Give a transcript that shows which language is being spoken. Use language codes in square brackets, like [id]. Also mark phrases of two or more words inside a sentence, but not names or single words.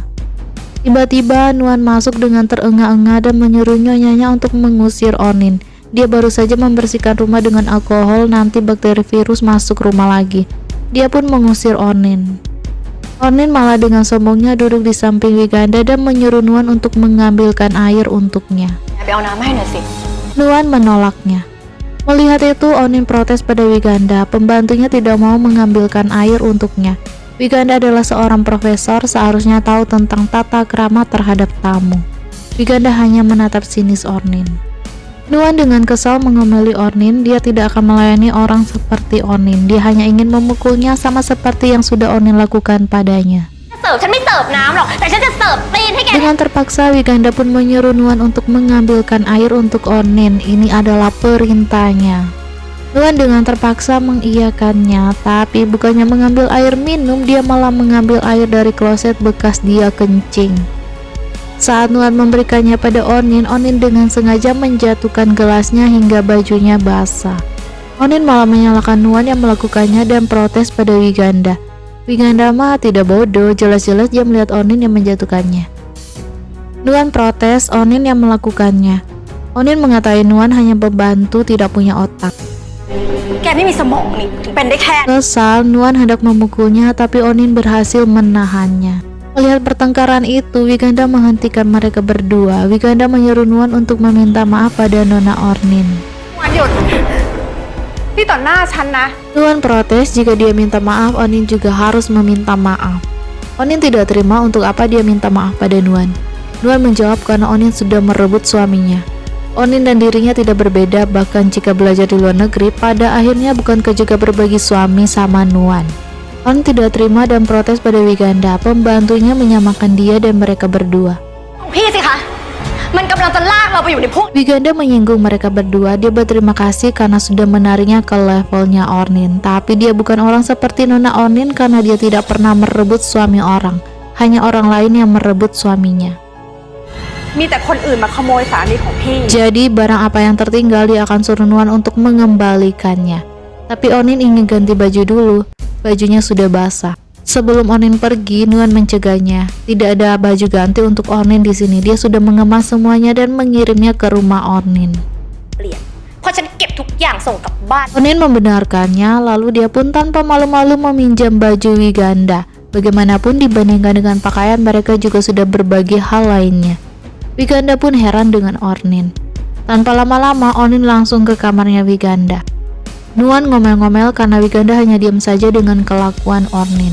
[id] Tiba-tiba Nuan masuk dengan terengah-engah dan menyuruh nyonyanya untuk mengusir Onin. Dia baru saja membersihkan rumah dengan alkohol, nanti bakteri virus masuk rumah lagi. Dia pun mengusir Onin. Onin malah dengan sombongnya duduk di samping Wiganda dan menyuruh Nuan untuk mengambilkan air untuknya. [th] ไปเอาน้ำให้หน่อยสิ [id] Nuan menolaknya. Melihat itu, Onin protes pada Wiganda. Pembantunya tidak mau mengambilkan air untuknya. Wiganda adalah seorang profesor, seharusnya tahu tentang tata krama terhadap tamu. Wiganda hanya menatap sinis Onin. Nuan dengan kesal mengomeli Onin. Dia tidak akan melayani orang seperti Onin. Dia hanya ingin memukulnya sama seperti yang sudah Onin lakukan padanya. [th] เสิร์ฟฉันไม่เสิร์ฟน้ำหรอกแต่ฉันจะเสิร์ฟตีนให้แก [id] Dengan terpaksa, Wiganda pun menyuruh Nuan untuk mengambilkan air untuk Onin. Ini adalah perintahnya. Nuan dengan terpaksa mengiyakannya, tapi bukannya mengambil air minum, dia malah mengambil air dari kloset bekas dia kencing. Saat Nuan memberikannya pada Onin, Onin dengan sengaja menjatuhkan gelasnya hingga bajunya basah. Onin malah menyalahkan Nuan yang melakukannya dan protes pada Wiganda. Wiganda mah tidak bodoh, jelas-jelas dia melihat Onin yang menjatuhkannya. Nuan protes, Onin yang melakukannya. Onin mengatakan Nuan hanya pembantu tidak punya otak. [th] แกไม่มีสมองนี่ถึงเป็นได้แค่ [id] Kesal, Nuan hendak memukulnya, tapi Onin berhasil menahannya. Melihat pertengkaran itu, Wiganda menghentikan mereka berdua. Wiganda menyuruh Nuan untuk meminta maaf pada Nona Onin. [th] วันหยุดนี่ต่อหน้าฉันนะ [id] Nuan protes jika dia minta maaf, Onin juga harus meminta maaf. Onin tidak terima untuk apa dia minta maaf pada Nuan. Nuan menjawab karena Onin sudah merebut suaminya. Onin dan dirinya tidak berbeda, bahkan jika belajar di luar negeri, pada akhirnya bukankah juga berbagi suami sama Nuan. Onin tidak terima dan protes pada Wiganda. Pembantunya menyamakan dia dan mereka berdua. [th] พี่สิคะมันกำลังจะลากเราไปอยู่ในพวก [id] Wiganda menyinggung mereka berdua. Dia berterima kasih karena sudah menariknya ke levelnya Ornin. Tapi dia bukan orang seperti Nona Ornin karena dia tidak pernah merebut suami orang. Hanya orang lain yang merebut suaminya. [th] มีแต่คนอื่นมาขโมยสามีของพี่ [id] Jadi barang apa yang tertinggal dia akan suruh Nuan untuk mengembalikannya. Tapi Ornin ingin ganti baju dulu. Bajunya sudah basah. Sebelum Ornin pergi, Nuan mencegahnya. Tidak ada baju ganti untuk Ornin di sini. Dia sudah mengemas semuanya dan mengirimnya ke rumah Ornin. [th] เปลี่ยนเพราะฉันเก็บทุกอย่างส่งกลับบ้าน [id] Ornin membenarkannya, lalu dia pun tanpa malu-malu meminjam baju Wiganda. Bagaimanapun dibandingkan dengan pakaian, mereka juga sudah berbagi hal lainnya. Wiganda pun heran dengan Ornin. Tanpa lama-lama, Ornin langsung ke kamarnya Wiganda. Nuan ngomel-ngomel karena Wiganda hanya diam saja dengan kelakuan Ornin.